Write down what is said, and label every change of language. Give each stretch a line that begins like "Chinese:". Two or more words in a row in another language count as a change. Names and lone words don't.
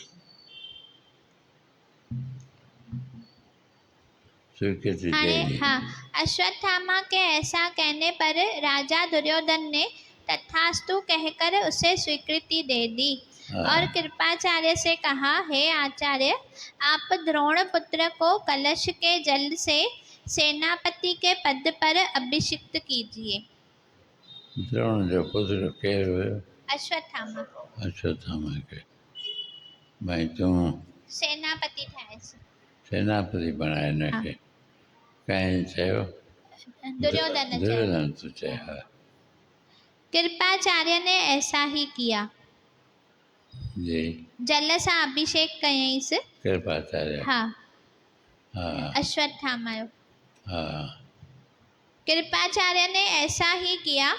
Hindi: हाँ, अश्वत्थामा के ऐसा कहने पर राजा दुर्योधन ने तथास्तु कहकर उसे स्वीकृति दे दी और कृपाचार्य से कहा, हे आचार्य, आप द्रोण पुत्र को कलश के जल से सेनापति के पद पर अभिषिक्त कीजिए।
Sindhi: द्रोण जो पुत्र केर हुयो? अश्वत्थामा अश्वत्थामा के। भाई तूं सेनापति ठाहियसि। सेनापति बणाए हिनखे। कंहिं चयो? दुर्योधन चयो। दुर्योधन तो चयो। हा।
Hindi: कृपाचार्य ने ऐसा ही किया। जी।
Sindhi: जल सां अभिषेक कयईंसि। कृपाचार्य। हाँ। हाँ अश्वत्थामा। हाँ।
Hindi: कृपाचार्य ने ऐसा ही किया।